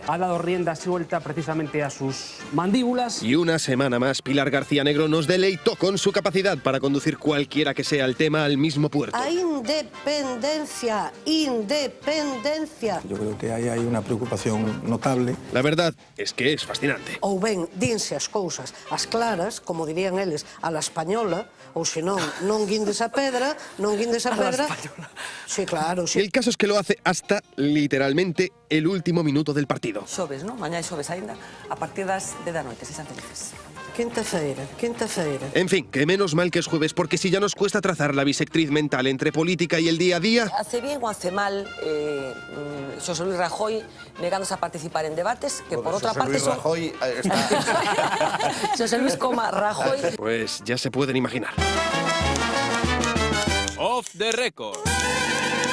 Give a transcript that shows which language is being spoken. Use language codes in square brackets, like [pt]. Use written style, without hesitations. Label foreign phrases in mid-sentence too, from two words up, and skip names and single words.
[es] Ha dado rienda suelta precisamente a sus mandíbulas. Y una semana más, Pilar García Negro nos deleitó con su capacidad para conducir cualquiera que sea el tema al mismo puerto. [gl] A independencia, independencia. [es] Yo creo que [gl] aí hai unha preocupación notable. [es] La verdad es que es fascinante. [gl] Ou ben, dinse as cousas as claras, como dirían eles, [es] a la española, [gl] ou senón, non guindes a pedra, non guindes a pedra. [es] Sí, claro, sí. El caso es que lo hace hasta, literalmente, el último minuto del partido. [gl] Xoves, ¿no? Mañá é xoves aínda, a partir das 10 da noite, sexan felices. [pt] Quinta-feira, quinta-feira. [es] En fin, que menos mal que es jueves, porque si ya nos cuesta trazar la bisectriz mental entre política y el día a día... Hace bien o hace mal Xosé Luis Rajoy negándose a participar en debates, que por otra parte son... Rajoy está... Xosé Luis, Rajoy... Pues ya se pueden imaginar. [en] Off the record.